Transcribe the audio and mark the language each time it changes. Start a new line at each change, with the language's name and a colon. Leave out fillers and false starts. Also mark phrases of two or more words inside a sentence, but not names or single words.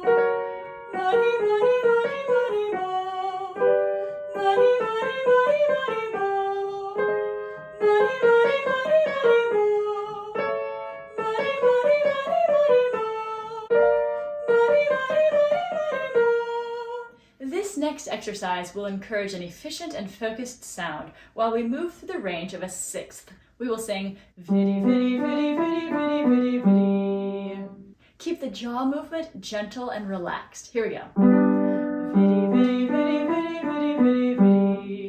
English: Money, money, money, money, mo. Money, money, money, money, mo. Money, money, money, money, mo. Money, money, money, money, mo. Money, money, money, money, mo. This next exercise will encourage an efficient and focused sound while we move through the range of a sixth. We will sing viddy, viddy, viddy, viddy, viddy, viddy, viddy. Keep the jaw movement gentle and relaxed. Here we go. Viddy, viddy, viddy, viddy, viddy, viddy, viddy.